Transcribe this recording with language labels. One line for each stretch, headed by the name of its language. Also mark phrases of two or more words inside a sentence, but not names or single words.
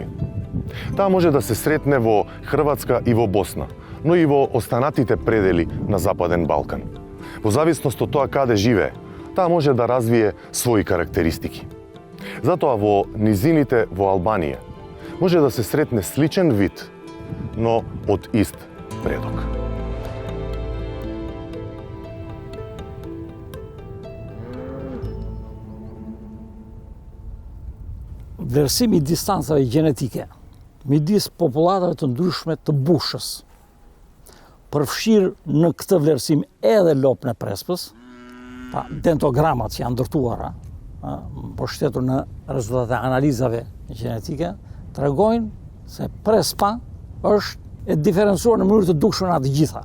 Macedonian: Таа може да се сретне во Хрватска и во Босна, но и во останатите предели на Западен Балкан. Во зависност од тоа каде живее, таа може да развие своји карактеристики. Затоа во низините во Албанија може да се сретне сличен вид, но од ист предок.
Albanian: Vlerësimi i distancave gjenetike midis popullatave të ndryshme të bushës përfshir në këtë vlerësim edhe lopën e prespës, pa dentogramat që janë ndërtuara mbështetur në rezultatet e analizave gjenetike, tregojnë se prespa është e diferencuar në mënyrë të dukshme nga të gjitha.